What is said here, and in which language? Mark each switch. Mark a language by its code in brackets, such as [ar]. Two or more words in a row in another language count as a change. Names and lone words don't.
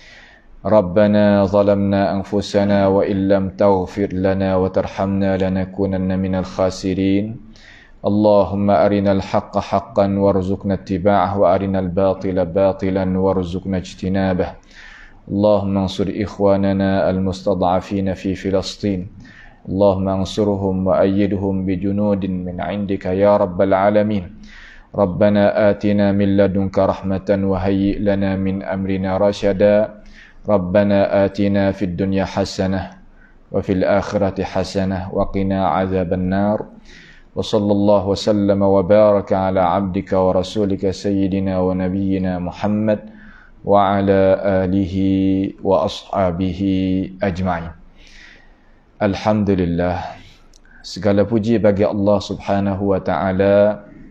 [ar] ربنا ظلمنا أنفسنا وإن لم تغفر لنا وترحمنا لنكونن من الخاسرين. اللهم أرنا الحق حقا وارزقنا اتباعه وأرنا الباطل باطلا وارزقنا اجتنابه. اللهم انصر إخواننا المستضعفين في Filastin. اللهم انصرهم وأيدهم بجنود من عندك يا رب العالمين. ربنا آتنا من لدنك رحمة وهيئ لنا من أمرنا رشدا. ربنا آتنا في الدنيا حسنة وفي الآخرة حسنة وقنا عذاب النار. وصلى الله وسلم وبارك على عبدك ورسولك سيدنا ونبينا Muhammad وعلى آله وأصحابه أجمعين. Alhamdulillah, [id] segala puji bagi Allah [ar] سبحانه وتعالى.